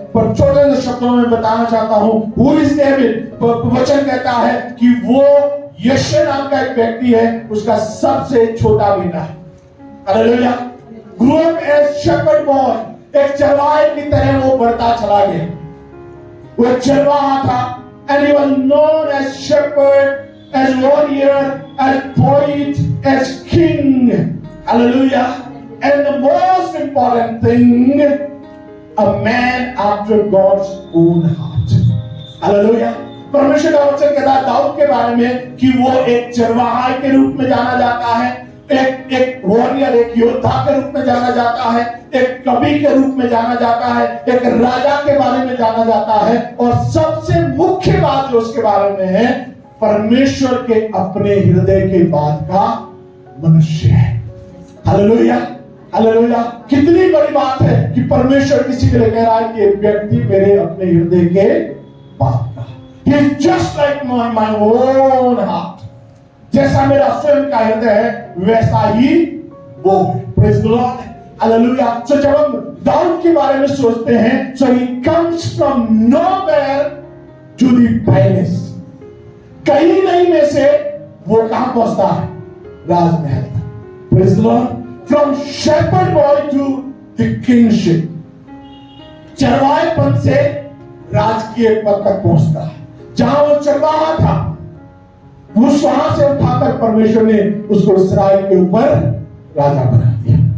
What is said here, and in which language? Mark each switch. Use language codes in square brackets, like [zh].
[hi] पर छोटे से शब्दों में बताना चाहता हूं, [en] Who is David? [hi] वचन कहता है कि वो यशे नाम का एक व्यक्ति है, उसका सबसे छोटा बेटा है। Hallelujah. [en] grow up as shepherd boy, [hi] एक चरवाहे की तरह वो बढ़ता चला गया। वो एक चरवाहा था, [en] and he was known as shepherd, as warrior, as poet, as king. Hallelujah. And the most important thing, a man after God's own heart. Hallelujah. [hi] परमेश्वर का वचन कहता है दाऊद के बारे में कि वो एक चरवाहा के रूप में जाना जाता है, एक वॉरियर, एक योद्धा के रूप में जाना जाता है, एक कवि के रूप में जाना जाता है, एक राजा के बारे में जाना जाता है, और सबसे मुख्य बात जो उसके बारे में है, परमेश्वर के अपने हृदय के बाद का मनुष्य है। Hallelujah, hallelujah. कितनी बड़ी बात है कि परमेश्वर किसी के लिए कह रहा है कि एक व्यक्ति मेरे अपने हृदय के बाद का। [en] He is just like my own heart. [hi] जैसा मेरा स्वयं का हृदय है वैसा ही वो है। [en] Praise the Lord. [hi] हालेलुया। तो जब हम दाऊद के बारे में सोचते हैं, [en] so he comes from nowhere to the palace. [hi] कहीं नहीं में से वो कहां पहुंचता है? राजमहल तक। [en] Praise the Lord. From shepherd boy to the kingship. [hi] चरवाहेपन से राजकीय पद तक पहुंचता है। जहां वो चरवाहा था, उस वहां से उठाकर परमेश्वर ने उसको इस्राएल के ऊपर राजा बना दिया।